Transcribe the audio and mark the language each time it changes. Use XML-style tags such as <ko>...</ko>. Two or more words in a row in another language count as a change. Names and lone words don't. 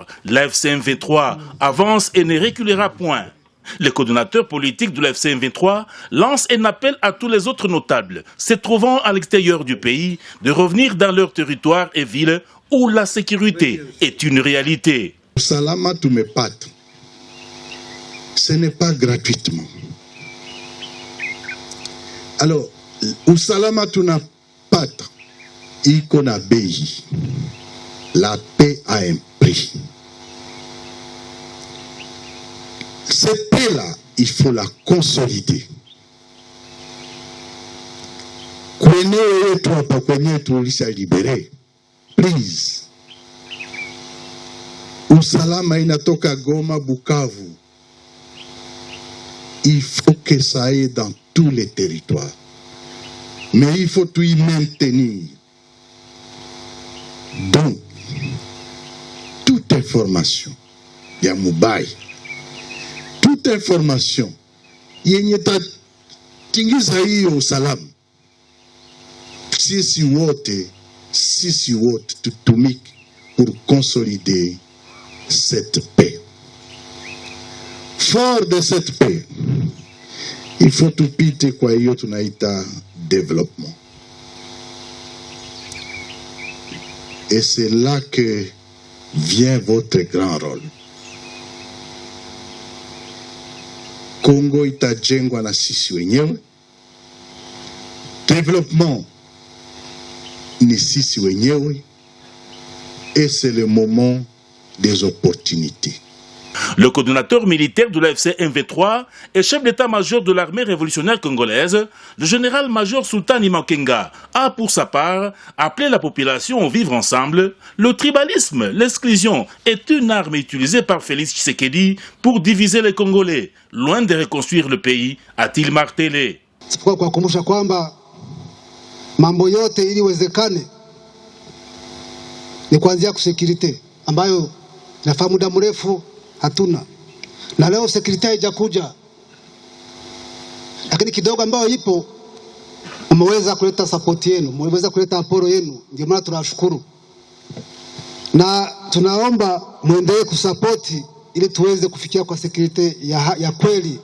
<fr>L'AFC M23 avance et ne reculera point. Le coordonnateur politique de l'AFC M23 lance un appel à tous les autres notables se trouvant à l'extérieur du pays de revenir dans leur territoire et villes où la sécurité est une réalité.</fr> <sw>Usalama tumepata.</sw> <fr>Ce n'est pas gratuitement. Alors,</fr> <sw>usalama tunapata iko na bei.</sw> <fr>La paix a un prix. Cette paix-là, il faut la consolider. Please.</fr> <sw>Usalama inatoka Goma, Bukavu.</sw> <fr>Il faut que ça aille dans tous les territoires. Mais il faut tout y maintenir. Donc, toute information, il y a Moubaï. Toute information,</fr> <sw>yenye tingiza hiyo usalama. Sisi wote tutumike</sw> <fr>pour consolider cette paix. Fort de cette paix, il faut</fr> <sw>tupite kwa hiyo tunaita</sw> <fr>développement. Et c'est là que vient votre grand rôle.</fr> <sw>Congo itajengwa na sisi wenyewe. Développement ni sisi wenyewe.</sw> <fr>Et c'est le moment des opportunités. Le coordonnateur militaire de l'AFC M23 et chef d'état-major de l'armée révolutionnaire congolaise, le général-major Sultan Imakenga, a pour sa part appelé la population au vivre ensemble. Le tribalisme, l'exclusion est une arme utilisée par Félix Tshisekedi pour diviser les Congolais, loin de reconstruire le pays, a-t-il martelé.</fr> <sw>Kwa kukumbusha kwamba mambo yote ili iwezekane ni kuanzia kusekirite ambayo nafahamu muda mrefu hatuna, na leo sekirite haijakuja, lakini kidogo ambayo ipo umeweza kuleta support yenu, umeweza kuleta aporo yenu, ndio maana tunashukuru na tunaomba muendelee kusapoti ili tuweze kufikia kwa sekirite ya kweli.</sw>